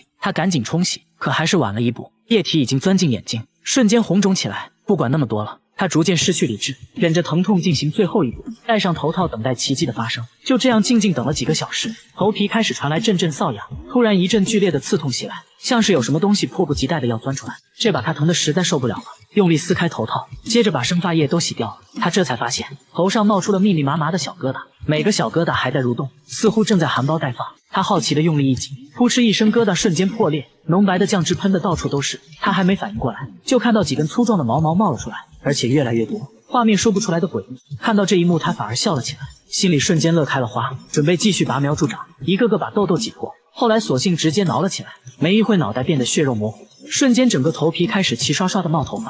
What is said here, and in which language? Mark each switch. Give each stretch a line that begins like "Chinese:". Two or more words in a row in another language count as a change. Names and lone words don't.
Chinese: 他趕緊沖洗，可還是晚了一步，液體已經鑽進眼睛，瞬間紅腫起來。不管那麼多了，他逐漸失去理智，忍着疼痛進行最後一步，戴上頭套等待奇蹟的發生。就這樣靜靜等了幾個小時，頭皮開始傳來陣陣瘙癢，突然一陣劇烈的刺痛襲來，像是有什麼東西迫不及待的要鑽出來，這把他疼得實在受不了了，用力撕開頭套，接着把生髮液都洗掉了。他這才發現頭上冒出了密密麻麻的小疙瘩，每個小疙瘩還在蠕動，似乎正在含苞待放。他好奇的用力一擠，噗嗤一聲，疙瘩瞬間破裂，濃白的醬汁噴得到處都是。他還沒反應過來，就看到幾根粗壯的毛毛冒了出來，而且越來越多，畫面說不出來的詭異。看到這一幕，他反而笑了起來，心裡瞬間樂開了花，準備繼續拔苗助長，一個個把痘痘擠破。後來索性直接撓了起來，沒一會腦袋變得血肉模糊，瞬間整個頭皮開始齊刷刷的冒頭髮。